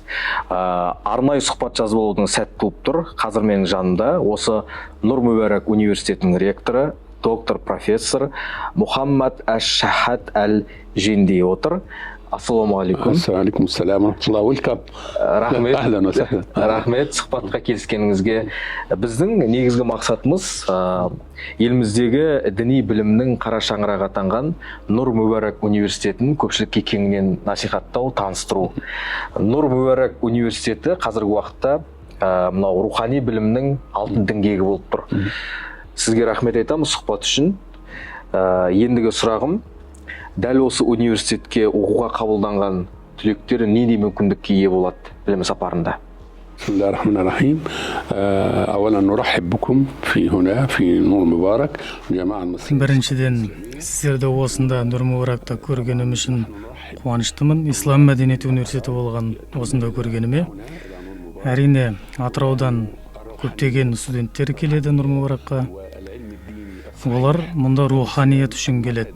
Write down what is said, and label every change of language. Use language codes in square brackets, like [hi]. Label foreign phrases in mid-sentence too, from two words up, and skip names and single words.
[kk] Арнайы сұхбат жазып алудың сәтті болып тұр. Қазір менің жанымда осы Нұр Мүбәрак университетінің ректоры, доктор профессор Мұхаммад Аш-Шахад Әл-Жинди отыр. Ассалаумағалейкум. Ассалаумағалейкум. Welcome. Рахмет. [ar] أهلا وسهلا. [kk] Рахмет сұхбатқа келіскеніңізге. Біздің негізгі мақсатымыз еліміздегі діни білімнің қара шаңырағы атанған Нұр Мүбәрак университетін көпшілікке кеңінен насихаттау, таныстыру. Нұр Мүбәрак университеті қазіргі уақытта мынау рухани білімнің алтын діңгегі болып тұр. Сізге рахмет айтамыз сұхбат үшін. Ендігі сұрағым, дәл осы университетке оқуға қабылданған түлектер нендей мүмкіндікке ие болады білім сапарында? [ar] بسم الله الرحمن الرحيم. أولا نرحب بكم في هنا في نور مبارك جماعة المسلمين. [kk] Біріншіден, сіздерді осында Нұр Мүбәракта көргенім үшін қуаныштымын. Ислам мәдениеті университеті болған осында көргеніме. Әрине, Атыраудан көптеген студенттер келеді Нұр Мүбәракқа. Олар мұнда руханият үшін келеді.